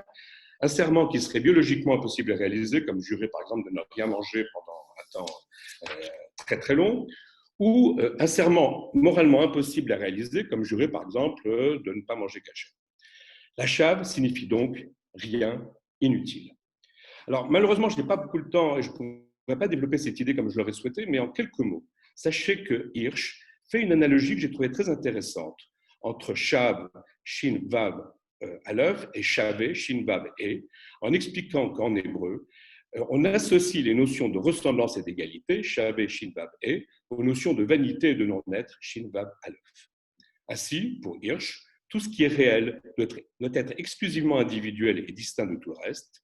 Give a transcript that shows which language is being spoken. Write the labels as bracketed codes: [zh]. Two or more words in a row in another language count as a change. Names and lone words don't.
[fr] Un serment qui serait biologiquement impossible à réaliser, comme jurer par exemple de ne rien manger pendant un temps très très long, ou un serment moralement impossible à réaliser, comme jurer par exemple de ne pas manger cachère. La chav signifie donc rien, inutile. Alors malheureusement, je n'ai pas beaucoup de temps et je ne pourrais pas développer cette idée comme je l'aurais souhaité, mais en quelques mots, sachez que Hirsch fait une analogie que j'ai trouvée très intéressante entre [he] chav, shin, vav, aleph [fr] et [he] chavé, shin, vav, et, [fr] en expliquant qu'en hébreu, on associe les notions de ressemblance et d'égalité, [he] chavé, shin, vav, et, [fr] aux notions de vanité et de non-être, [he] shin, vav, aleph. [fr] Ainsi, pour Hirsch, tout ce qui est réel doit être exclusivement individuel et distinct de tout le reste.